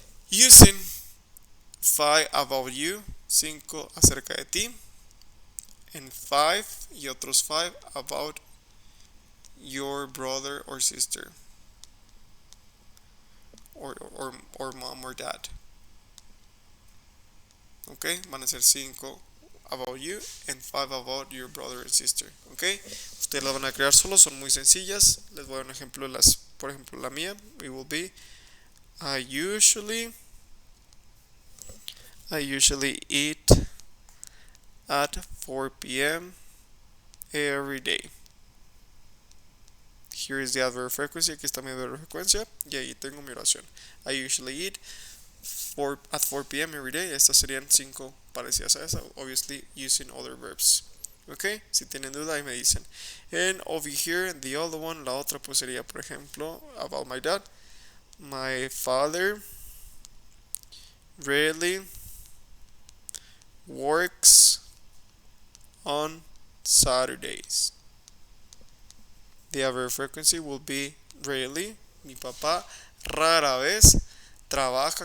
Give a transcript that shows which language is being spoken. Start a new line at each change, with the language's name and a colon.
English: Using 5 about you,
Spanish: 5 acerca de ti,
English: and 5
Spanish: y otros 5
English: about your brother or sister, or mom or dad. Okay,
Spanish: van a ser
English: 5 about you and 5 about your brother and sister.
Spanish: Okay, ustedes las van a crear solos, son muy sencillas. Les voy a dar un ejemplo de por ejemplo, la mía, it will be,
English: I usually eat at 4 p.m. every day. Here is the adverb of frequency.
Spanish: Aquí está mi adverb of frecuencia. Y ahí tengo mi oración.
English: I usually eat at 4 p.m. every day.
Spanish: Estas serían 5 parecidas a esa.
English: Obviously using other verbs.
Spanish: Ok, si tienen duda ahí me dicen.
English: And over here, the other one,
Spanish: la otra pues sería, por ejemplo,
English: about my dad. My father rarely works on Saturdays. The adverb frequency will be rarely.
Spanish: Mi papá rara vez trabaja.